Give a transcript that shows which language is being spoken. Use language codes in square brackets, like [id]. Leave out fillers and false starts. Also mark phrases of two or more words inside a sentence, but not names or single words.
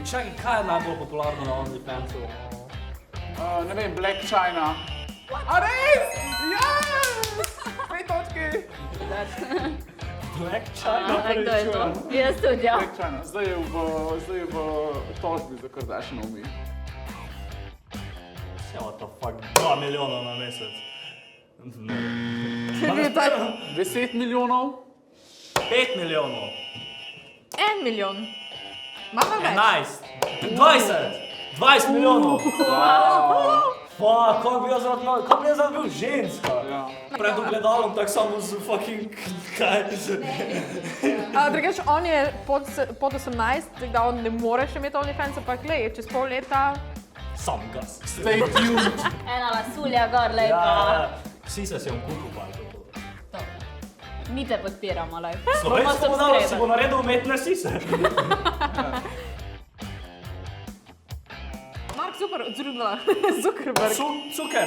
[sl] Čakaj, kaj je najbolj popularno na OnlyFansu? Ne vem, Black China. A res? Yes! 5 točki! Black China? Kdo je to? Jaz tudi, ja. Black China. Zdaj je v tožbi za Kardashianovi. [en] What the fuck, [sl] 2 milijona na mesec. Ne. 10 milijonov? 5 milijonov. 1 milijon. Imamo več? 11. 20 milijonov. Fuck, kako bi jaz rad bil ženska? Ja. Pred ogledalom tak samo z fucking... kaj? Drugač, on je pod 18, tako da on ne more še imeti OnlyFans, ampak glej, čez pol leta... Sam gas. [en] Stay tuned. [sl] Ena lasulja gor, lepa. Ja, vsi se si vam kupil, pa je to. To. Mi te podpiramo, lej. Slovensko Budalo si bo naredil umetne sise. Mark Zuckerberg. Cuker.